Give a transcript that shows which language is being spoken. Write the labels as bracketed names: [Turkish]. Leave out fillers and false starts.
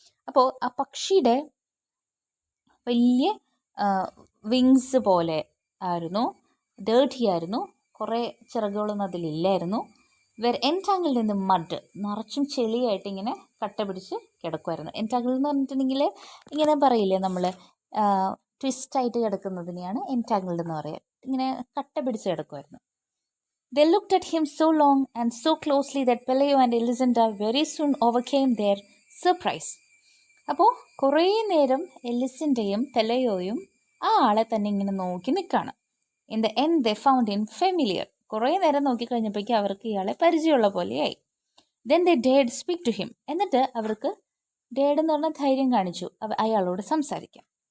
[Malayalam] അപ്പോൾ ആ പക്ഷിയുടെ വലിയ വിങ്സ് പോലെ ആയിരുന്നു, ഡേർട്ടി ആയിരുന്നു, കുറേ ചിറകുകളൊന്നും അതിലില്ലായിരുന്നു. [English] were entangled in the mud, [Malayalam] നിറച്ചും ചെളിയായിട്ട് ഇങ്ങനെ കട്ട പിടിച്ച് കിടക്കുമായിരുന്നു. എൻടാങ്കിൾഡ് എന്ന് പറഞ്ഞിട്ടുണ്ടെങ്കിൽ ഇങ്ങനെ പറയില്ലേ നമ്മൾ, ട്വിസ്റ്റായിട്ട് കിടക്കുന്നതിനെയാണ് എൻടാങ്കിൾഡ് എന്ന് പറയുക. ഇങ്ങനെ കട്ട പിടിച്ച് കിടക്കുമായിരുന്നു. [English] They looked at him so long and so closely that Peleo and Elisenda very soon overcame their surprise. [Malayalam] അപ്പോൾ കുറേ നേരം എലിസൻ്റെയും പെലയോയും ആ ആളെ തന്നെ ഇങ്ങനെ നോക്കി നിൽക്കുകയാണ്. [English] In the end they found him familiar. [Malayalam] കുറേ നേരം നോക്കിക്കഴിഞ്ഞപ്പോഴേക്കും അവർക്ക് ഇയാളെ പരിചയമുള്ള പോലെയായി. [English] Then they dead speak to him. [Malayalam] എന്നിട്ട് അവർക്ക് ഡേഡ് എന്ന് പറഞ്ഞാൽ ധൈര്യം കാണിച്ചു അയാളോട് സംസാരിക്കാം.